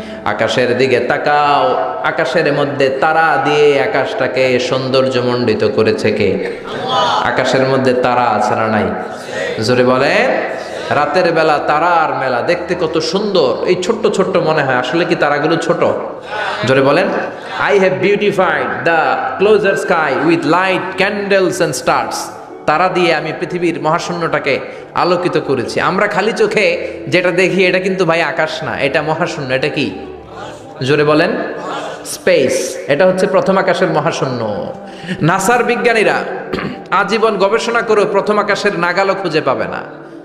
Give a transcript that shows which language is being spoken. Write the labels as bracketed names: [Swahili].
[Bangla] আকাশের দিকে তাকাও, আকাশের মধ্যে তারা দিয়ে আকাশটাকে সৌন্দর্যমণ্ডিত করেছে কে? আকাশের মধ্যে তারা আছে না নাই? জোরে বলেন। রাতের বেলা তারার মেলা, দেখতে কত সুন্দর। এই ছোট্ট ছোট্ট মনে হয়, আসলে কি তারাগুলো ছোট? জোরে বলেন। [English] I have beautified the closer sky with light, candles and stars. [Bangla] তারা দিয়ে আমি পৃথিবীর মহাশূন্যটাকে আলোকিত করেছি। আমরা খালি চোখে যেটা দেখি এটা কিন্তু ভাই আকাশ না, এটা মহাশূন্য। এটা কি? জোরে বলেন। স্পেস। এটা হচ্ছে প্রথম আকাশের মহাশূন্য। নাসার বিজ্ঞানীরা আজীবন গবেষণা করে প্রথম আকাশের নাগালও খুঁজে পাবে না।